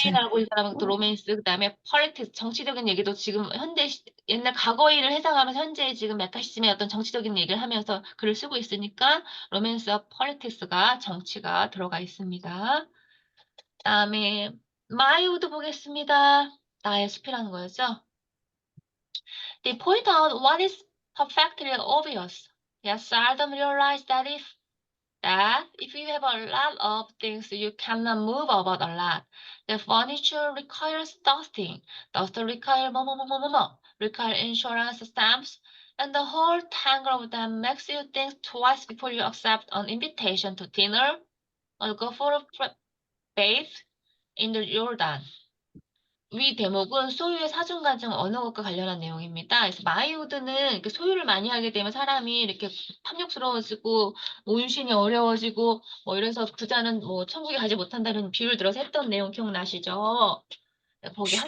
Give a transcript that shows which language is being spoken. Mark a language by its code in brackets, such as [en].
[ko] 애인하고 이 사람은 또 로맨스, 그다음에 politics, 정치적인 얘기도 지금 옛날 과거 일을 해석하면서 현재 지금 메카시즘의 어떤 정치적인 얘기를 하면서 글을 쓰고 있으니까 로맨스와 politics가 정치가 들어가 있습니다. 그다음에 마이우드 보겠습니다. 나의 숲이라는 거였죠. [en] They point out what is perfectly obvious. They seldom realize that if you have a lot of things you cannot move about a lot. The furniture requires dusting. Duster require [ko] 뭐뭐뭐뭐뭐. [en] Require insurance stamps. And the whole tangle of them makes you think twice before you accept an invitation to dinner or go for a bathe in the Jordan. [ko] 위 대목은 소유의 사중간 중 어느 것과 관련한 내용입니다. 그래서 마이우드는 이렇게 소유를 많이 하게 되면 사람이 이렇게 탐욕스러워지고 운신이 어려워지고 뭐 이래서 부자는 뭐 천국에 가지 못한다는 비유를 들어서 했던 내용 기억나시죠? 네, 거기 한